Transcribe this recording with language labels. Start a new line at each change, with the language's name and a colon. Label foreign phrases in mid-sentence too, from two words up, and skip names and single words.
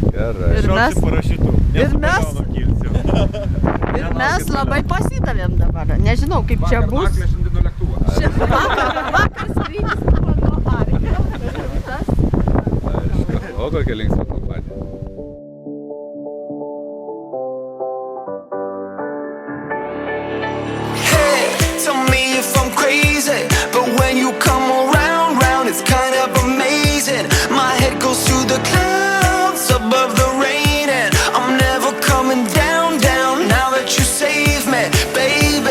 Lithuanian: Ir mes labai pasidavėm dabar. Nežinau, kaip čia bus. Vakar skrydis buvo nuo Ariko. O kokia linksma kompanija.
English: Hey, tell me if I'm crazy, but when you come around, it's kind of amazing. My head goes through the clouds above the rain, and I'm never coming down now that you save me, baby.